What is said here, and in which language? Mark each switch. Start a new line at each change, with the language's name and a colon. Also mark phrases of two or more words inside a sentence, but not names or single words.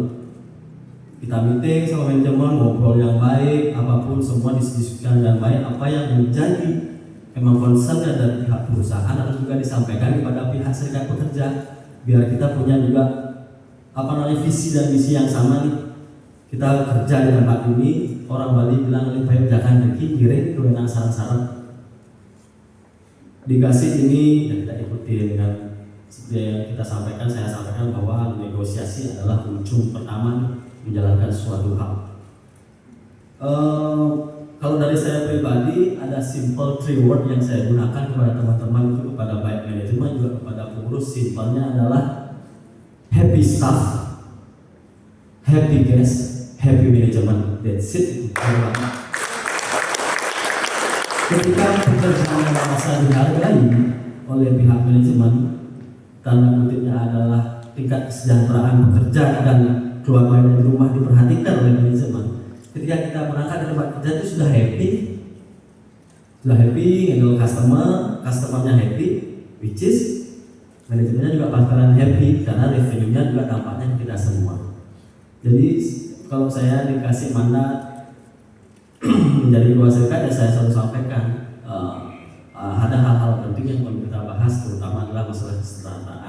Indonesian: Kita meeting sama manajemen, ngobrol yang baik, apapun semua didiskusikan dengan baik. Apa yang menjadi memang concern dari pihak perusahaan harus juga disampaikan kepada pihak serikat pekerja, biar kita punya juga visi dan misi yang sama nih. Kita kerja di tempat ini, orang Bali bilang lebih baik jangan deki giring kewenang sarang-sarang. Dikasih ini yang kita ikuti dengan seperti yang kita sampaikan, saya sampaikan bahwa negosiasi adalah ujung pertama menjalankan suatu hal. Kalau dari saya pribadi ada
English: simple 3 word
Indonesian: yang saya gunakan kepada teman-teman itu, kepada baik manajemen juga kepada pengurus. Simpelnya adalah
English: happy staff, happy guest, happy management. That's it.
Indonesian: Ketika pekerjaan yang merasa dihargai oleh pihak manajemen, tanda kutipnya adalah tingkat kesejahteraan pekerja dan keluarga di rumah diperhatikan oleh manajemen. Ketika kita berangkat ke tempat kerja itu sudah happy, handle customernya happy,
English: which is
Indonesian: manajemennya juga bakalan happy karena revenue-nya juga dampaknya kita semua. Jadi kalau saya dikasih mandat menjadi ketua serikat, ya saya selalu sampaikan ada hal-hal penting yang perlu kita bahas, terutama adalah masalah kesejahteraan.